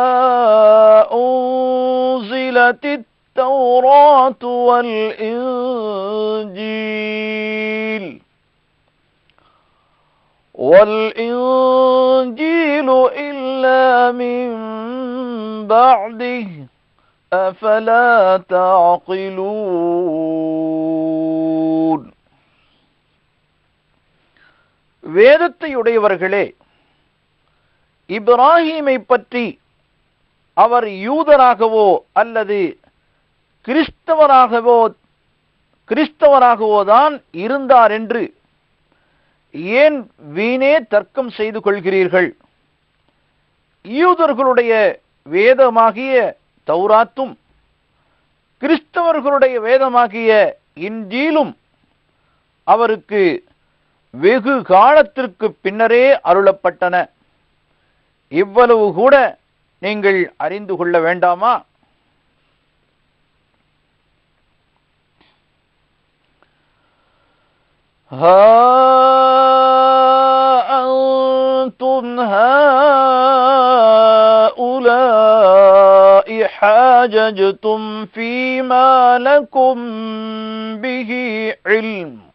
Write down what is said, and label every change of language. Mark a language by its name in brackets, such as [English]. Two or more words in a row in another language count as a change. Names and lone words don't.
[Arabic] أُنْزِلَتِ التَّوْرَاةُ وَالْإِنْجِيلُ إِلَّا مِنْ بَعْدِهِ أَفَلَا تَعْقِلُونَ. [Tamil] வேதத்தையுடையவர்களே, இப்ராஹீமை பற்றி அவர் யூதராகவோ அல்லது கிறிஸ்தவராகவோ தான் இருந்தார் என்று ஏன் வீணே தர்க்கம் செய்து கொள்கிறீர்கள்? யூதர்களுடைய வேதமாகிய தௌராத்தும் கிறிஸ்தவர்களுடைய வேதமாகிய இன்ஜீலும் அவருக்கு வெகு காலத்திற்கு பின்னரே அருளப்பட்டன. இவ்வளவு கூட நீங்கள் அறிந்து கொள்ள வேண்டாமா? [Arabic] أنتم هؤلاء حاججتم فيما لكم به علم